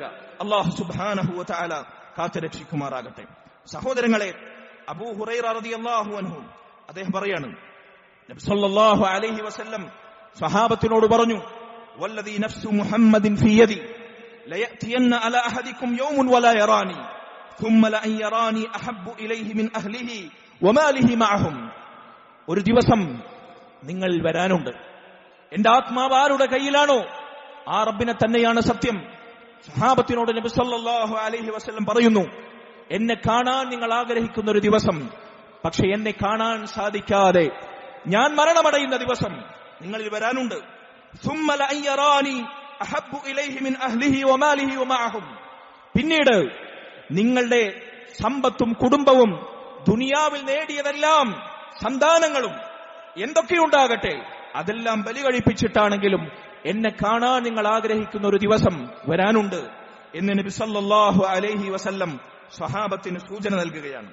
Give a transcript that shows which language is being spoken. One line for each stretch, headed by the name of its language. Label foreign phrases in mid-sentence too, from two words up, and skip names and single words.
Arabic: الله سبحانه وتعالى
Malayalam: കാത്തുരക്ഷിക്കുമാറാകട്ടെ. സഹോദരങ്ങളെ, അബൂ ഹുറൈറ
Arabic: رضي الله عنه
Malayalam: അദ്ദേഹം പറയാണ്, നബി
Arabic: صلى الله عليه وسلم
Malayalam: സ്വഹാബത്തിനോട് പറഞ്ഞു,
Arabic: والذي نفس محمد في يده ليأتين على أحدكم يوم ولا يراني ثم لأن يراني أحب إليه من أهله وماله معهم.
Malayalam: ഒരു ദിവസം നിങ്ങൾ വരാനുണ്ട്, എന്റെ ആത്മാവ് ആരുടെ കയ്യിലാണോ ആ റബ്ബിനെ തന്നെയാണ് സത്യം. സ്വഹാബത്തിനോട് നബി
Arabic: صلى الله عليه وسلم
Malayalam: പറയുന്നു, എന്നെ കാണാൻ നിങ്ങൾ ആഗ്രഹിക്കുന്ന ഒരു ദിവസം, പക്ഷെ എന്നെ കാണാൻ സാധിക്കാതെ ഞാൻ മരണമടയുന്ന ദിവസം നിങ്ങളിൽ വരാനുണ്ട്.
Arabic: ثم لأن يراني أحب إليه من أهله وماله ومعهم.
Malayalam: പിന്നീട് നിങ്ങളുടെ സമ്പത്തും കുടുംബവും ദുനിയാവിൽ നേടിയതെല്ലാം സന്താനങ്ങളും എന്തൊക്കെയുണ്ടാകട്ടെ അതെല്ലാം ബലി കഴിപ്പിച്ചിട്ടാണെങ്കിലും എന്നെ കാണാൻ നിങ്ങൾ ആഗ്രഹിക്കുന്ന ഒരു ദിവസം വരാനുണ്ട് എന്ന് നബി
Arabic: صلى الله عليه وسلم
Malayalam: സ്വഹാബത്തിന് സൂചന നൽകുകയാണ്.